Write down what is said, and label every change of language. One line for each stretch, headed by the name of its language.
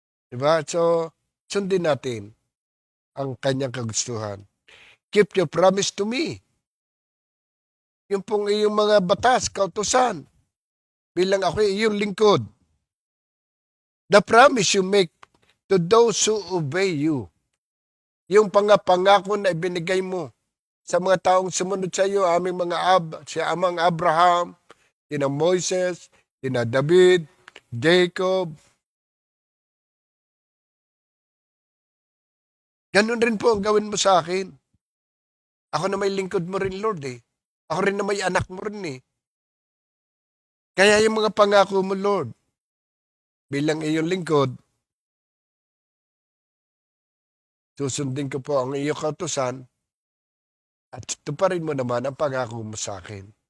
Filipino: Diba? So, sundin natin ang kanyang kagustuhan.
English: Keep your promise to me.
Filipino: Yung pong iyong mga batas, kautusan, bilang ako iyong lingkod.
English: The promise you make to those who obey you.
Filipino: Yung pangako na ibinigay mo sa mga taong sumunod sa iyo, aming si amang Abraham, sina Moises, sina David, Jacob. Ganun rin po ang gawin mo sa akin. Ako na may lingkod mo rin, Lord Ako rin na may anak mo rin Kaya yung mga pangako mo, Lord, bilang iyong lingkod, susundin ko po ang iyong kautusan at tuparin mo naman ang pangako mo sa akin.